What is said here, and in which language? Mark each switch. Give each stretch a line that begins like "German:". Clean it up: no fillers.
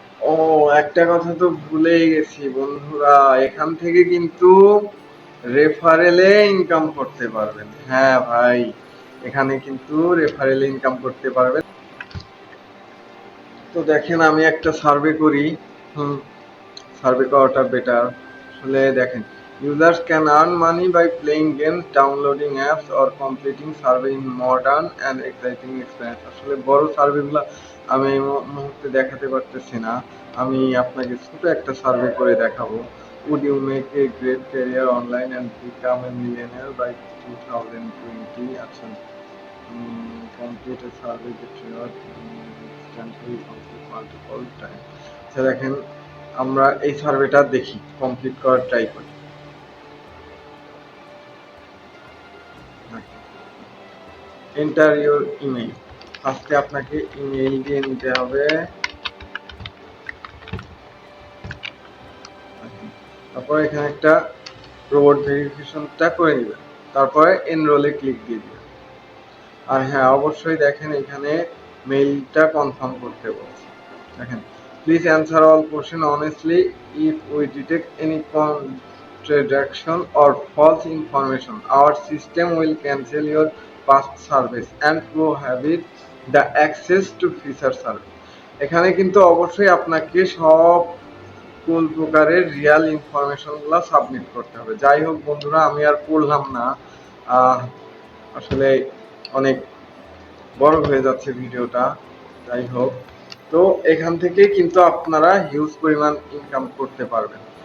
Bangla: ও, একটা কথা তো ভুলেই গেছি বন্ধুরা, এখান থেকে কিন্তু রেফারেলে ইনকাম করতে পারবেন। হ্যাঁ ভাই, এখানে কিন্তু রেফারেলে ইনকাম করতে পারবেন। তো দেখেন আমি একটা সার্ভে করি, সার্ভে করাটা বেটার। আসলে দেখেন,
English: users can earn money by playing games, downloading apps or completing survey in modern and exciting experience।
Bangla: আসলে বড় সার্ভেগুলো আমি এই মুহূর্তে দেখাতে পারতেছি না, আমি আপনাকে ছোট একটা সার্ভে করে দেখাবো।
English: Would you make a great career online and become a millionaire by 2020? আচ্ছা, complete a survey that reward instantly complete multiple time।
Bangla: আচ্ছা দেখেন, আমরা এই সার্ভেটা দেখি, কমপ্লিট করার ট্রাই করি।
English: Enter your email.
Bangla: ফার্স্টে আপনাকে ইমেইল দিয়ে নিতে হবে, তারপরে এখানে একটা রোবট ভেরিফিকেশনটা করে নেবেন, তারপরে এনরোলে ক্লিক দিয়ে দিবেন। আর হ্যাঁ, অবশ্যই দেখেন এখানে মেইলটা কনফার্ম করতে বলছে।
English: দেখেন, please answer all question honestly, if we detect any contradiction or false information our system will cancel your past service and prohibit the access to future service।
Bangla: এখানে কিন্তু অবশ্যই আপনাকে সব কোন প্রকারের রিয়াল ইনফরমেশনগুলো সাবমিট করতে হবে। যাই হোক বন্ধুরা, আমি আর পড়লাম না, আসলে অনেক বড় হয়ে যাচ্ছে ভিডিওটা। যাই হোক, তো এখান থেকে কিন্তু আপনারা হিউজ পরিমাণ ইনকাম করতে পারবেন।